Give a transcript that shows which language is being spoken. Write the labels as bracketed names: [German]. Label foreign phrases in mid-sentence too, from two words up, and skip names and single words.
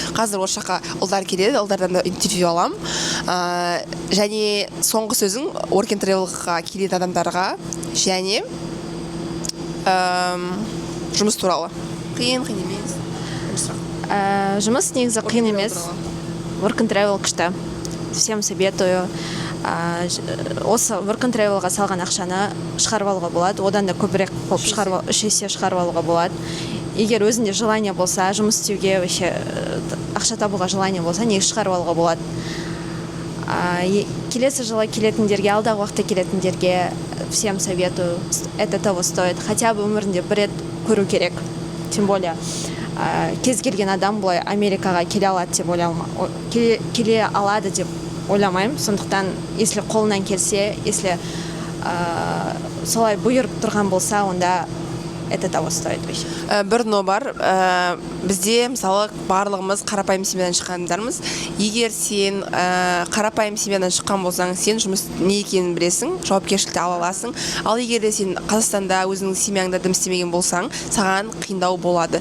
[Kazakh] Қазір осы жаққа ұлдар келеді, ұлдардан да интервью алам. Және соңғы сөзің Work and Travel'ға келетін адамдарға және жұмыс туралы. Қиын емес. Жұмыс негізі қиын емес. Work and Travel күшті. [Russian] Всем советую. [Kazakh] Осы Work and Travel'ға салған ақшаны шығарып алуға болады. Одан да көбірек болып 3 есе шығарып алуға болады. Егер өзінде желание болса, жұмыс істеуге, ақша табуға желание болса, неге шығарып алуға болады. Келесі жылы келетіндерге, алдағы уақытта келетіндерге [Russian] всем советую. Это того стоит. Хотя бы [Kazakh] өмірінде бір рет көру керек. [Russian] Тем более, [Kazakh] кез келген адам бұлай Америкаға келе алады деп ойламаймын. Сондықтан, если қолынан келсе, если солай бұйырып тұрған болса, онда [Russian] это того стоит. [Kazakh] Бір но бар, бізде мысалы барлығымыз қарапайым семьядан шыққандармыз. Егер сен қарапайым семьядан шыққан болсаң, сен жұмыс не екенін білесің, жауапкершілікті ала аласың. Ал егер де сен Қазақстанда өзіңнің семьяңда дым істемеген болсаң, саған қиындау болады.